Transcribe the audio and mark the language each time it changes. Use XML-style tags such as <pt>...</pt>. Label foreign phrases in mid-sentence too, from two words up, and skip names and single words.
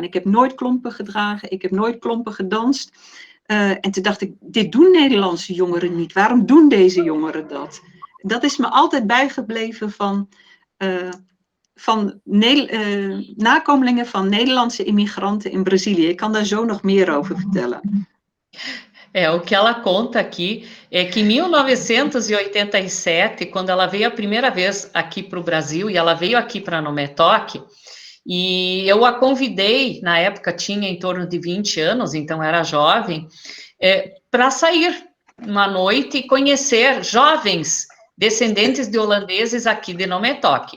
<nl>Ik heb nooit klompen gedragen. Ik heb nooit klompen gedanst. En toen dacht ik, dit doen Nederlandse jongeren niet. Waarom doen deze jongeren dat? Dat is me altijd bijgebleven van nakomelingen van Nederlandse immigranten in Brazilië. Ik kan daar zo nog meer over vertellen.</nl> <pt>O que ela conta aqui é que em 1987, quando ela veio a primeira vez aqui para o Brasil, e ela veio aqui para Nometoque, e eu a convidei, na época tinha em torno de 20 anos, então era jovem, para sair uma noite e conhecer jovens descendentes de holandeses aqui de Nometoque.</pt>